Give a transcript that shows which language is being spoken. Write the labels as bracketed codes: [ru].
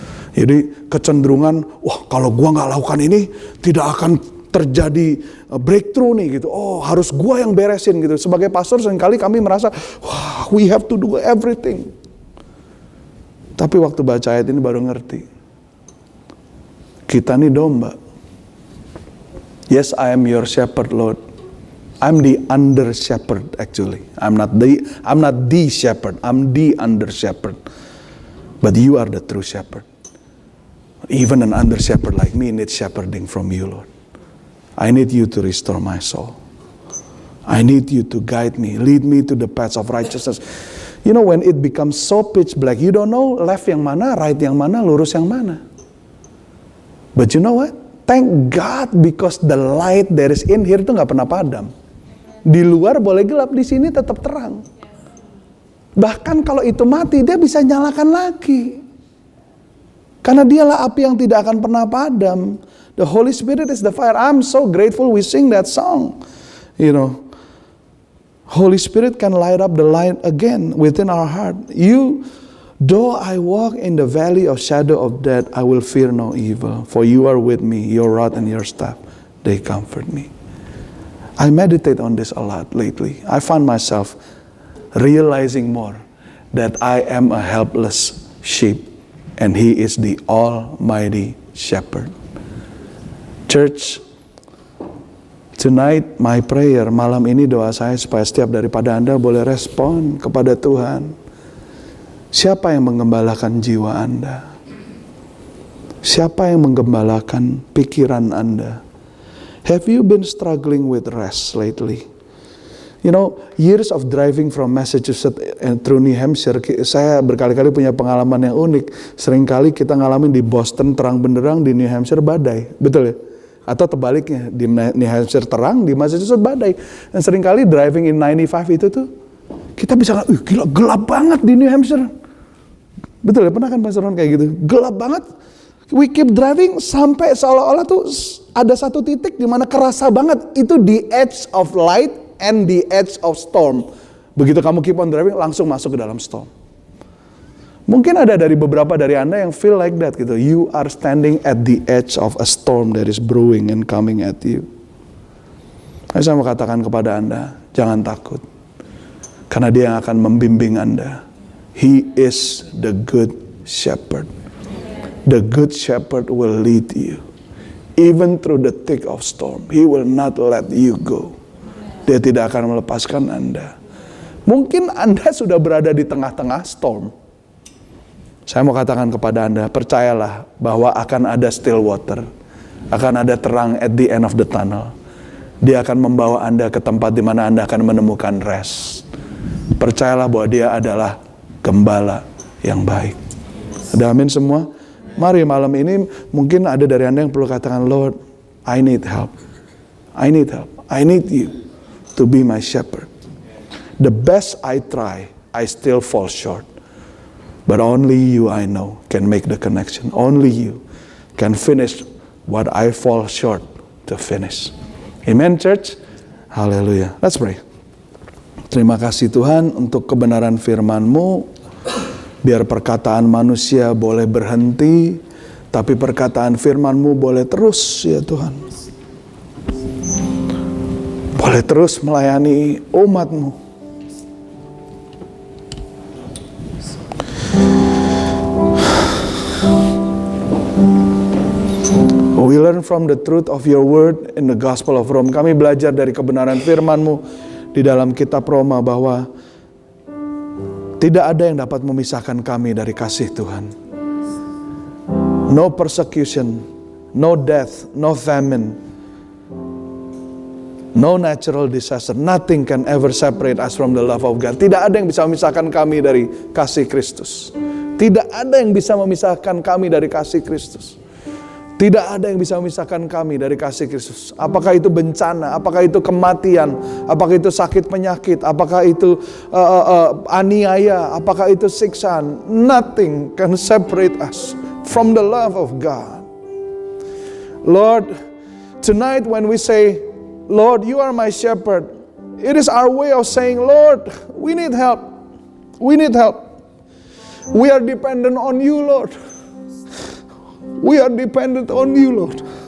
[id] Jadi kecenderungan, wah kalau gua nggak lakukan ini tidak akan terjadi breakthrough nih gitu. Oh harus gua yang beresin gitu. Sebagai pastor seringkali kami merasa, wah [en] we have to do everything. [id] Tapi waktu baca ayat ini baru ngerti. Kita nih domba. [en] Yes, I am your shepherd, Lord. I'm the under shepherd actually. I'm not the shepherd. I'm the under shepherd. But you are the true shepherd. Even an under shepherd like me needs shepherding from you, Lord. I need you to restore my soul. I need you to guide me, lead me to the paths of righteousness. You know when it becomes so pitch black, you don't know left [id] yang mana, [en] right [id] yang mana, lurus yang mana. [en] But you know what? Thank God because the light there is in here [id] itu nggak pernah padam. Di luar boleh gelap, di sini tetap terang. Bahkan kalau itu mati, dia bisa nyalakan lagi. Karena dialah api yang tidak akan pernah padam. [en] The Holy Spirit is the fire. I'm so grateful we sing that song. You know, Holy Spirit can light up the light again within our heart. Though I walk in the valley of shadow of death, I will fear no evil. For you are with me, your rod and your staff, they comfort me. I meditate on this a lot lately. I find myself realizing more that I am a helpless sheep and He is the Almighty Shepherd. Church, tonight my prayer, [id] malam ini doa saya supaya setiap daripada Anda boleh respon kepada Tuhan. Siapa yang menggembalakan jiwa Anda? Siapa yang menggembalakan pikiran Anda? [en] Have you been struggling with rest lately? You know, years of driving from Massachusetts and through New Hampshire, [id] saya berkali-kali punya pengalaman yang unik. Seringkali kita ngalamin di Boston terang benderang, di New Hampshire badai. Betul ya? Atau tebaliknya, di New Hampshire terang, di Massachusetts badai. Dan seringkali [en] driving in 95 [id] itu tuh, kita bisa gila gelap banget di New Hampshire. Betul ya, pernah kan Pastor Ron kayak gitu? Gelap banget. [en] We keep driving [id] sampai seolah-olah tuh ada satu titik di mana kerasa banget itu [en] the edge of light and the edge of storm. [id] Begitu kamu [en] keep on driving [id] langsung masuk ke dalam storm. Mungkin ada dari beberapa dari Anda yang [en] feel like that [id] gitu. [en] You are standing at the edge of a storm that is brewing and coming at you. [id] Saya mau katakan kepada Anda, jangan takut. Karena Dia yang akan membimbing Anda. [en] He is the good shepherd. The good shepherd will lead you. Even through the thick of storm, He will not let you go. [id] Dia tidak akan melepaskan Anda. Mungkin Anda sudah berada di tengah-tengah storm. Saya mau katakan kepada Anda, percayalah bahwa akan ada [en] still water. [id] Akan ada terang [en] at the end of the tunnel. [id] Dia akan membawa Anda ke tempat di mana Anda akan menemukan rest. Percayalah bahwa Dia adalah Gembala yang baik. Ada amin semua? Mari malam ini mungkin ada dari Anda yang perlu katakan, [en] Lord, I need help. I need help. I need you to be my shepherd. The best I try, I still fall short. But only you, I know, can make the connection. Only you can finish what I fall short to finish. Amen, church? Hallelujah. Let's pray. [id] Terima kasih Tuhan untuk kebenaran firman-Mu. Biar perkataan manusia boleh berhenti, tapi perkataan firman-Mu boleh terus ya Tuhan. Boleh terus melayani umat-Mu. [en] We learn from the truth of your word in the Gospel of Rome. [id] Kami belajar dari kebenaran firman-Mu di dalam kitab Roma bahwa Tidak ada yang dapat memisahkan kami dari kasih Tuhan. [en] No persecution, no death, no famine, no natural disaster. Nothing can ever separate us from the love of God. [id] Tidak ada yang bisa memisahkan kami dari kasih Kristus. Tidak ada yang bisa memisahkan kami dari kasih Kristus. Tidak ada yang bisa memisahkan kami dari kasih Kristus. Apakah itu bencana, apakah itu kematian, apakah itu sakit penyakit, apakah itu aniaya, apakah itu siksaan. [en] Nothing can separate us from the love of God. Lord, tonight when we say, Lord, you are my shepherd, it is our way of saying, Lord, we need help. We need help. We are dependent on you, Lord. We are dependent on you, Lord.